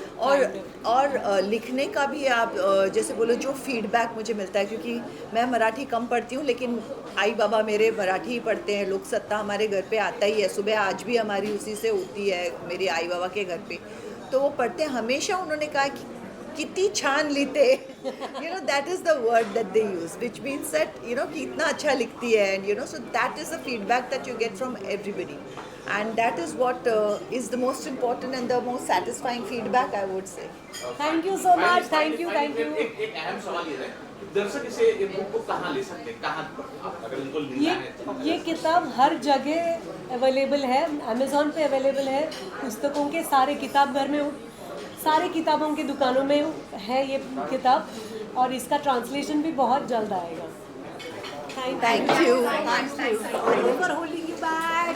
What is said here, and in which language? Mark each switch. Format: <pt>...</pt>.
<hi>और लिखने का भी आप जैसे बोलो जो फीडबैक मुझे मिलता है, क्योंकि मैं मराठी कम पढ़ती हूँ, लेकिन आई बाबा मेरे मराठी ही पढ़ते हैं. लोक सत्ता हमारे घर पे आता ही है, सुबह आज भी हमारी उसी से होती है, मेरे आई बाबा के घर पे. तो वो पढ़ते हैं. हमेशा उन्होंने कहा कि कितनी छान लिखते,</hi> <en>you know that is the word that they use, which means that you know</en> <hi>कि इतना अच्छा लिखती है.</hi> <en>And you know, so that is the feedback that you get from everybody, and that is what is the most important and the most satisfying feedback, I would say. Thank you so much. Thank you.</en> <hi>एक अहम सवाल ये है, दर्शक इसे book को कहाँ ले सकते हैं, कहाँ अगर उनको लेना है तो? ये किताब हर जगह अवेलेबल है. अमेज़ॉन पे अवेलेबल है. पुस्तकों के सारे किताब घर में, सारे किताबों की दुकानों में है ये किताब, और इसका ट्रांसलेशन भी बहुत जल्द आएगा.</hi> <en>Thank you. Thank you for holding you back.</en>